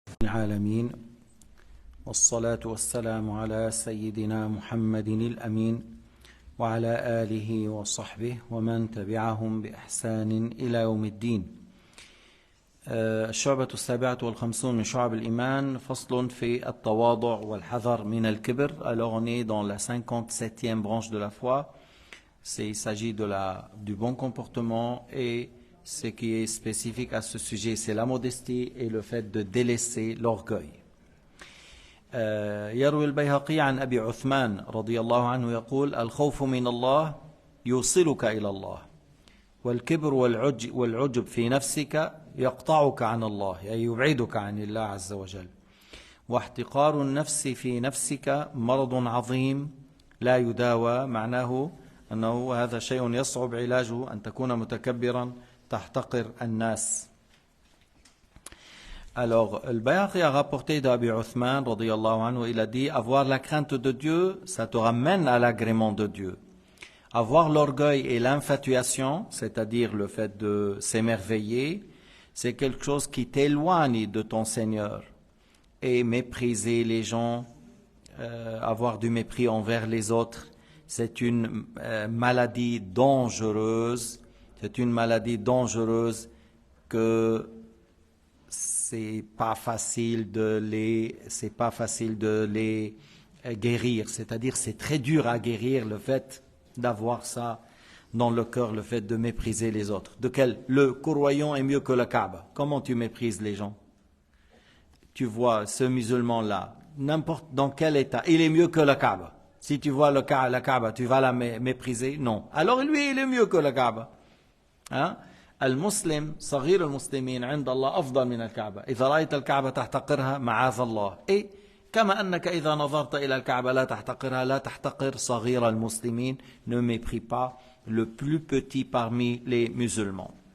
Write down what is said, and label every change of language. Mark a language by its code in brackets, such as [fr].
[ar] العالمين والصلاة والسلام على سيدنا محمد الأمين وعلى آله وصحبه ومن تبعهم بإحسان إلى يوم الدين. الشعبة 57 من شعب الإيمان، فصل في التواضع والحذر من الكبر. [fr] Alors on est dans la 57e branche de la foi. Il s'agit du bon comportement, et ce qui est spécifique à ce sujet, c'est la modestie et le fait de délaisser l'orgueil. [ar] يروي البيهقي عن أبي عثمان رضي الله عنه يقول: الخوف من الله يوصلك إلى الله، والكبر والعجب في نفسك يقطعك عن الله، أي يبعدك عن الله عز وجل. واحتقار النفس في نفسك مرض عظيم لا يداوى، معناه أنه هذا شيء يصعب علاجه، أن تكون متكبرا تحتقر الناس. [fr] Alors, le Bayhaqi a rapporté d'Abi Uthman, radiyallahu anhu, il a dit: avoir la crainte de Dieu, ça te ramène à l'agrément de Dieu. Avoir l'orgueil et l'infatuation, c'est-à-dire le fait de s'émerveiller, c'est quelque chose qui t'éloigne de ton Seigneur. Et mépriser les gens, avoir du mépris envers les autres, c'est une maladie dangereuse. C'est une maladie dangereuse que c'est pas facile de les guérir. C'est-à-dire, c'est très dur à guérir, le fait d'avoir ça dans le cœur, le fait de mépriser les autres. Le courroyant est mieux que le Kaaba. Comment tu méprises les gens? Tu vois ce musulman-là, n'importe dans quel état, il est mieux que le Kaaba. Si tu vois la Kaaba, tu vas la mépriser? Non. Alors lui, il est mieux que le Kaaba. [ar] المسلم صغير المسلمين عند الله أفضل من الكعبة. إذا رأيت الكعبة تحتقرها معاذ الله. Et كما أنك إذا نظرت إلى الكعبة لا تحتقرها، لا تحتقر صغير المسلمين. [fr] Ne mépris pas le plus petit parmi les musulmans.